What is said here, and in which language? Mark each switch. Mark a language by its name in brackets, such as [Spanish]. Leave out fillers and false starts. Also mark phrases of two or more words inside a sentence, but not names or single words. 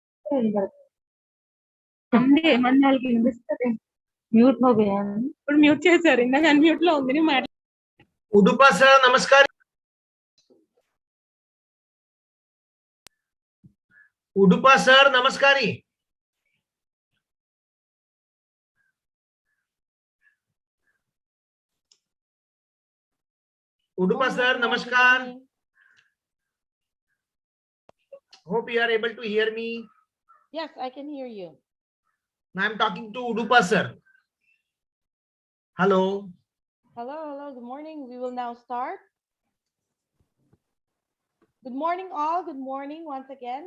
[Telugu] అండి మన వాళ్ళకి వినిపిస్తుంది [Hindi] म्यूट हो गया [Telugu] ఇప్పుడు మ్యూట్ చేశారు ఇందాక అన్మ్యూట్ లో ఉంది మాట [Hindi] उडुपा सर नमस्कार उडुपा सर नमस्कारी उडुपा सर नमस्कार [English] hope you are able to hear me. Yes, I can hear you. I am talking to Udupa sir. Hello. Hello, good morning. We will now start. Good morning all, good morning once again.